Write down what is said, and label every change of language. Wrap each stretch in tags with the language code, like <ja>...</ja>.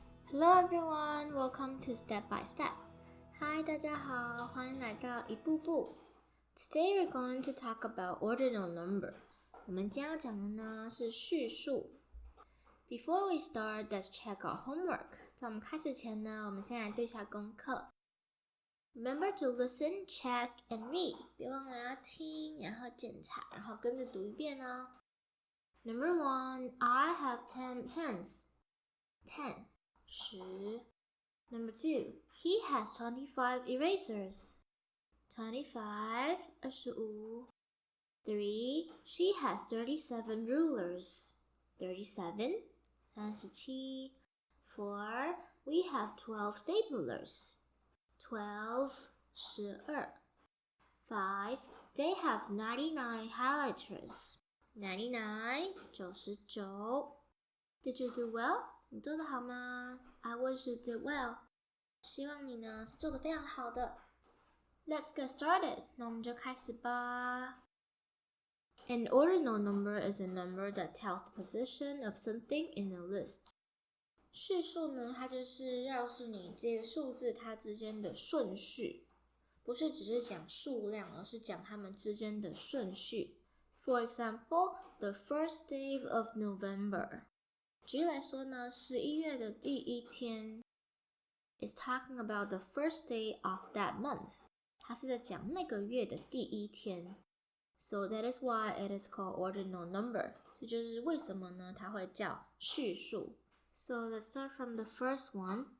<en>Hello everyone, welcome to Step by Step.</en> <zh>Hi, 大家好，欢迎来到一步步。</zh> <en>Today we're going to talk about ordinal number.</en> <zh>我们今天要讲的呢是序数。</zh> <en>Before we start, let's check our homework.</en> <zh>在我们开始前呢，我们先来对一下功课。</zh> <en>Remember to listen, check, and read.</en> <zh>别忘了要听，然后检查，然后跟着读一遍哦。</zh> <en>Number 1, I have 10 pens. 10. 10. Number 2, he has 25 erasers. 25, 25. 3, she has 37 rulers. 37, 37. 4, we have 12 staplers. 12, 12. 5, they have 99 highlighters. 99, 99. Did you do well?</en> <zh>你做得好吗？</zh> <en>I wish you did well.</en> <zh>希望你呢是做得非常好的。</zh> <en>Let's get started.</en> <zh>那我们就开始吧。</zh> <en>An ordinal number is a number that tells the position of something in a list.</en> <zh>序数呢，它就是告诉你这个数字它之间的顺序，不是只是讲数量，而是讲它们之间的顺序。</zh> <en>For example, the first day of November.</en> <zh>举例来说呢，11月的第一天</zh> <en>is talking about the first day of that month.</en> <zh>它是在讲那个月的第一天。</zh> <en>So that is why it is called ordinal number.</en> <zh>这就是为什么呢它会叫序数。</zh> <en>So let's start from the first one.</en>